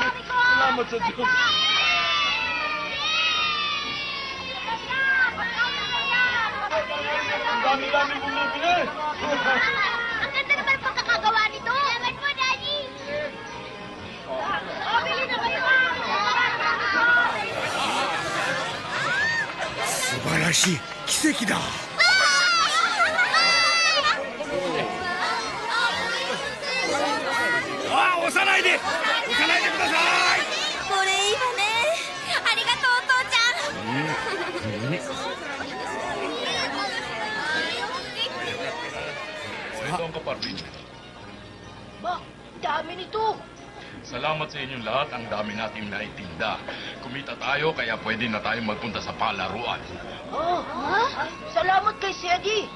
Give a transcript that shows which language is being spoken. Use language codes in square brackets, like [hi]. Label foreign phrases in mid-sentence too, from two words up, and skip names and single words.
[tl] Salamat sa Diyos. Ang dami-daming bumibili. Ang ganda naman ang pagkakagawa nito! Salamat mo, Daddy! Bili na kayo! [ja] 素晴らしい奇跡だ。あ、押さないでください。これいいわね。ありがとう、父ちゃん。 [tl] Ito ang kaparbin. Ba, dami nito. Salamat sa inyong lahat. Ang dami nating naitinda. Kumita tayo kaya pwede na tayong magpunta sa palaruan. Oh, salamat kay Sedi.